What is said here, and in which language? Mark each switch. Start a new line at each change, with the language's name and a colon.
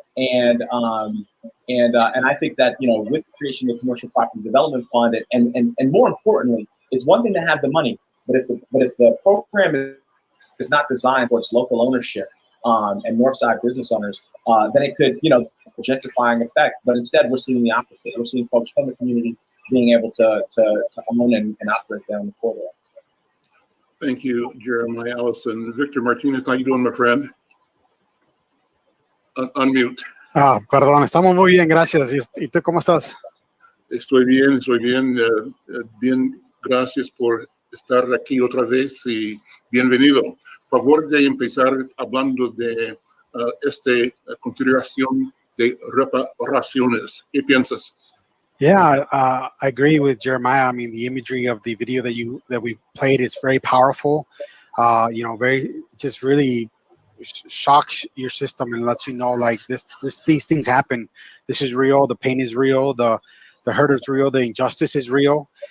English: And I think that, with the creation of the Commercial Property Development Fund, and more importantly, it's one thing to have the money, but if the program is not designed for its local ownership, and Northside business owners, then it could, a gentrifying effect. But instead, we're seeing the opposite. We're seeing folks from the community being able to own and operate down the corridor. Thank you, Jeremiah Allison. Victor Martinez, how you doing, my friend? Unmute.
Spanish: Perdón, estamos muy bien, gracias. ¿Y tú cómo estás? Estoy bien. Bien, gracias por estar aquí otra vez y bienvenido. Favor de empezar hablando de esta consideración de reparaciones. ¿Qué piensas?
English: Yeah, I agree with Jeremiah. I mean, the imagery of the video that we played is very powerful. Very just really shocks your system and lets you know like these things happen. This is real. The pain is real. The hurt is real. The injustice is real.